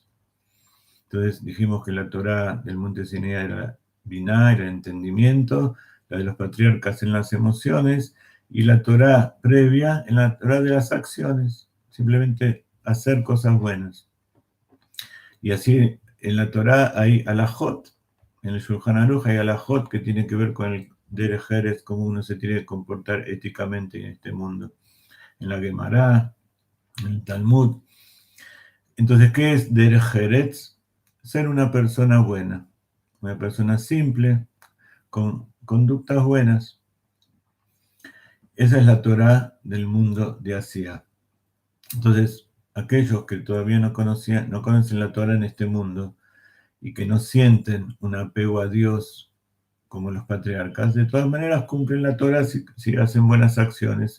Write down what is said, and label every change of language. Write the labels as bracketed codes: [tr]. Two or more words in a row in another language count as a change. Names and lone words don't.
[es] Entonces dijimos que la Torah del monte Sinai era Binah, era el entendimiento, la de los patriarcas en las emociones, y la Torah previa en la Torah de las acciones, simplemente hacer cosas buenas. Y así en la Torah hay alajot, en el Shulchan Aruch hay alajot que tienen que ver con el [he] דרך ארץ, [es] cómo uno se tiene que comportar éticamente en este mundo. En la Gemara, en el Talmud. Entonces, ¿qué es [he] דרך ארץ? [es] Ser una persona buena, una persona simple, con conductas buenas. Esa es la Torah del mundo de Asia. Entonces, aquellos que todavía no conocen la Torah en este mundo y que no sienten un apego a Dios como los patriarcas, de todas maneras cumplen la Torah si hacen buenas acciones.